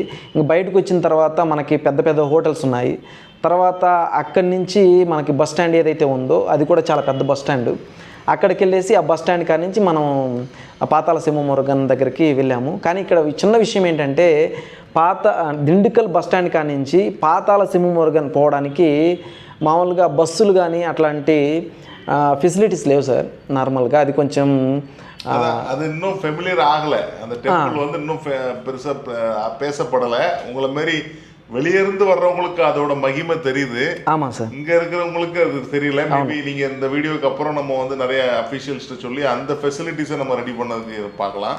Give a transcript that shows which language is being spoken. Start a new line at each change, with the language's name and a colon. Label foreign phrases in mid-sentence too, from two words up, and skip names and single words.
Telugu: ఇంక బయటకు వచ్చిన తర్వాత మనకి పెద్ద పెద్ద హోటల్స్ ఉన్నాయి. తర్వాత అక్కడి నుంచి మనకి
English: bus stand
Telugu: ఏదైతే ఉందో అది కూడా చాలా పెద్ద
English: bus stand.
Telugu: అక్కడికి వెళ్ళేసి ఆ
English: bus stand
Telugu: కాడి నుంచి మనం పాతాళ సింహమురుగన్ దగ్గరికి వెళ్ళాము. కానీ ఇక్కడ చిన్న విషయం ఏంటంటే దిండుకల్
English: bus stand
Telugu: కాడి నుంచి పాతాళ సింహమురుగన్ పోవడానికి మామూలుగా బస్సులు కానీ అట్లాంటి
Tamil: ஃபெசிலிட்டிஸ்
Telugu: లేవు
Tamil: சார் நார்மலுக்கு. அது கொஞ்சம் அது இன்னும் ஃபெமிலியர் ஆகலை. அந்த டெம்பிள் வந்து இன்னும் பெருசாக பேசப்படலை. உங்களை மாரி வெளியிருந்து வர்றவங்களுக்கு அதோட மகிமை தெரியுது. ஆமாம் சார். இங்கே இருக்கிறவங்களுக்கு அது தெரியல. மேபி நீங்கள் இந்த வீடியோக்கு அப்புறம் நம்ம வந்து நிறைய அஃபிஷியல்ஸ்ட்டு சொல்லி அந்த ஃபெசிலிட்டிஸை நம்ம ரெடி பண்ணதுக்கு பார்க்கலாம்.